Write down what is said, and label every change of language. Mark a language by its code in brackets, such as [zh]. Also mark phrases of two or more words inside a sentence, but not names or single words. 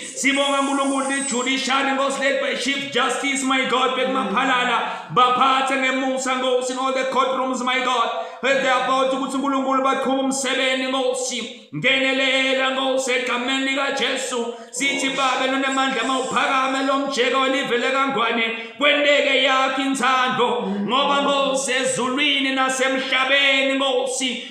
[ss] sibonga uNkulunkulu ijudiciary Nkosi [en] led by Chief Justice, my God, [ss] bekumaphalala, baphathe ngemusa Nkosi [en] in all the courtrooms, my God, as they are about [ss] ukuthi uNkulunkulu baqhuba umsebenzi Nkosi, ngenelela Nkosi egameni likaJesu, sithi babe nonemandla mawuphakame lo mjeka welive lakangwane, kwendeke yakho inthando, ngoba Nkosi ezulwini nasemhlabeni Nkosi,